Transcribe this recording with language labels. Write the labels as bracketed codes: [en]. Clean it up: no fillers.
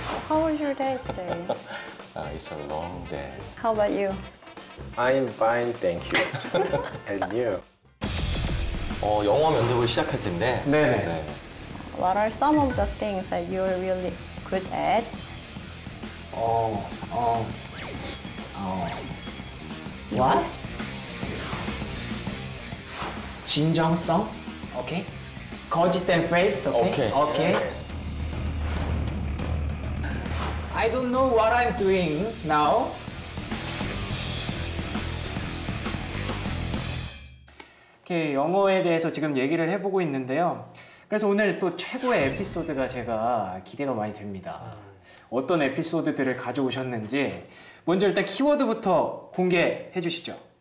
[en] How was your day today? It's a long day. How about you? I'm fine, thank you. And you? [ko] 영어 면접을 시작할 텐데. 네. [en] What are some of the things that you're really good at? What? [ko] 진정성? 오케이. 거짓된 face? 오케이. 오케이. [en] I don't know what I'm doing now. [ko] 이렇게 영어에 대해서 지금 얘기를 해보고 있는데요. 그래서 오늘 또 최고의 에피소드가 제가 기대가 많이 됩니다. 어떤 에피소드들을 가져오셨는지 먼저 일단 키워드부터 공개해 주시죠.